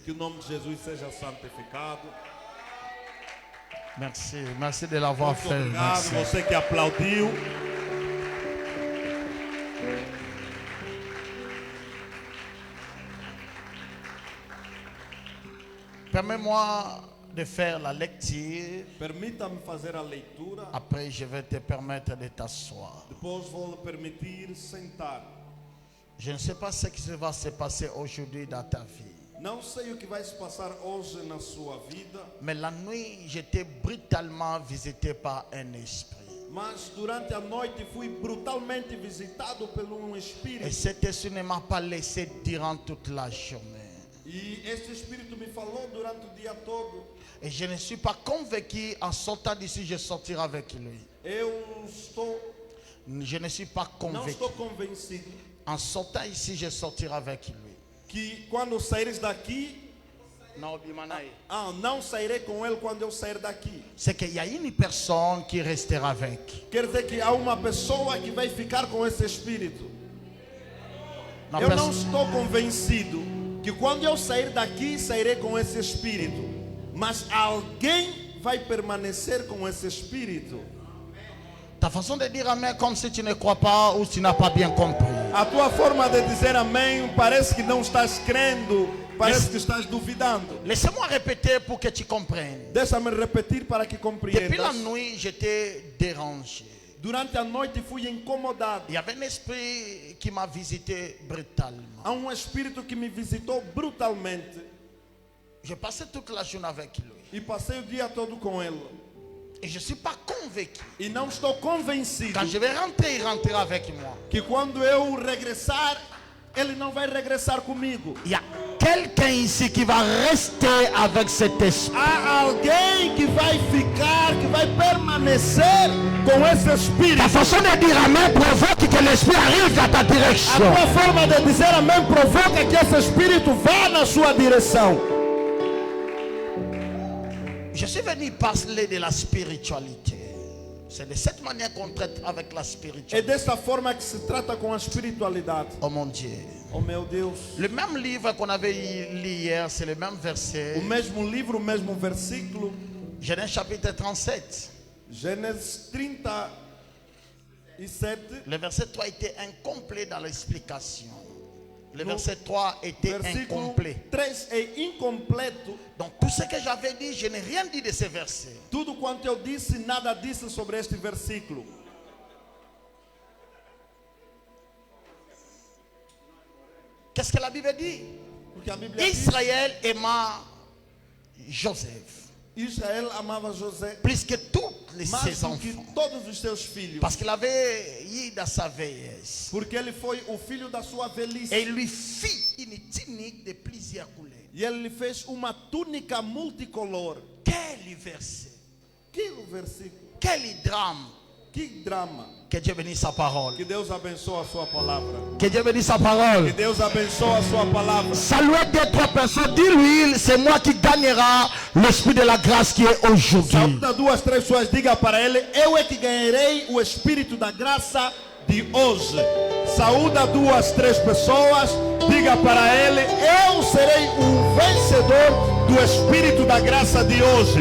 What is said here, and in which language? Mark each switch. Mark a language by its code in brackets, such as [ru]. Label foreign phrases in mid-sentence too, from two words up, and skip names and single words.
[pt] Que o nome de Jesus seja santificado. [fr] Merci, merci de l'avoir [pt] Muito [fr] fait. [pt] obrigado, [fr] Merci. [pt] você que aplaudiu. [fr] Permets-moi de faire la lecture. [pt] Permita-me fazer a leitura. [fr] Après, je vais te permettre de t'asseoir. [pt] Depois vou lhe permitir sentar. [fr] Je ne sais pas ce qui va se passer aujourd'hui dans ta vie. [pt] Não sei o que vai se passar hoje na sua vida, [fr] Mais la nuit, j'étais brutalement visité par un esprit. [pt] mas durante a noite fui brutalmente visitado por [fr] Et [pt] espírito. [fr] cet esprit ne m'a pas laissé durant toute la journée. [pt] E este espírito me falou durante o dia todo. [fr] Et je ne suis pas convaincu en sortant d'ici, je sortirai avec lui. Je ne suis pas [pt] Não [fr] convaincu. [pt] estou convencido [fr] En sortant ici, je sortirai avec lui. [pt] que quando saíres daqui, [fr] Non, Bimanaï. [pt] não sairei com ele quando eu sair daqui. [fr] C'est qu'il y a une personne qui restera avec. [pt] Quer dizer que há uma pessoa que vai ficar com esse espírito. [fr] La [pt] Eu não [fr] perso- [pt] estou convencido que quando eu sair daqui, sairei com esse espírito. Mas alguém vai permanecer com esse espírito. [fr] Ta façon de dire amen comme si tu ne crois pas ou tu n'as pas bien compris. [pt] A tua forma de dizer amém parece que não estás crendo Parece que estás duvidando. [fr] Laissez-moi répéter pour que tu comprennes. [pt] Deixa-me repetir para que [fr] Depuis la [pt] compreendas. [fr] nuit, j'étais dérangé. [pt] Durante a noite fui incomodado. [fr] Il y avait un esprit qui m'a visité brutalement. [pt] Há espírito que me visitou brutalmente. [fr] J'ai passé toute la journée avec lui. [pt] E passei o dia todo com ele. [fr] Et je ne suis pas convaincu. [pt] E não estou convencido [fr] Quand je vais rentrer, il rentrera avec moi. [pt] que quando eu regressar, ele não vai regressar comigo. [fr] Il y a quelqu'un ici qui va rester avec cet esprit. [pt] Há alguém que vai ficar, que vai permanecer com esse espírito. [fr] Ta façon de dire Amen provoque que l'esprit arrive dans ta [pt] A [fr] direction. [pt] tua forma de dizer amém provoca que esse espírito vá na sua direção. [fr] Je suis venu parler de la spiritualité. C'est de cette manière qu'on traite avec la [pt] É [fr] spiritualité. [pt] desta forma que se trata com a espiritualidade. [fr] Oh mon Dieu. [pt] Oh meu Deus. [fr] Le même livre qu'on avait lu hier, c'est le même [pt] O [fr] verset. [pt] mesmo livro, o mesmo versículo. [fr] Genèse chapitre 37. [pt] Gênesis 37. [fr] Le verset 3 était incomplet dans l'explication. Le verset 3 était [pt] Versículo [fr] incomplet. [pt] 3 é incompleto. [fr] Donc tout ce que j'avais dit, je n'ai rien dit de ce verset. [pt] Tudo quanto eu disse, nada disse sobre este versículo. [fr] Qu'est-ce que la Bible dit? [pt] Porque a Bíblia diz: [fr] Israël aima Joseph [pt] Israel amava José [fr] plus que tous [pt] mais [fr] ses [pt] do que [fr] enfants. [pt] todos os seus filhos. [fr] Parce qu'il avait eu dans sa vieillesse. [pt] Porque ele foi o filho da sua velhice. [fr] Et il lui fit une tunique de plusieurs couleurs. [pt] E ele lhe fez uma túnica multicolor. [fr] Quel verset! [pt] Que versículo, [fr] Quel drame! [pt] que drama. [fr] Que Dieu bénisse sa parole. [pt] Que Deus abençoe a sua palavra. [fr] Que Dieu bénisse sa [pt] Que [fr] parole. [pt] Deus abençoe a sua palavra. [fr] Saluez deux, trois personnes. Dis-lui, c'est moi qui gagnera l'esprit de la grâce qui est aujourd'hui. [pt] Saúda duas, três pessoas, diga para ele: eu é que ganharei o espírito da graça de hoje. Saúda duas, três pessoas, diga para ele: eu serei o vencedor do espírito da graça de hoje.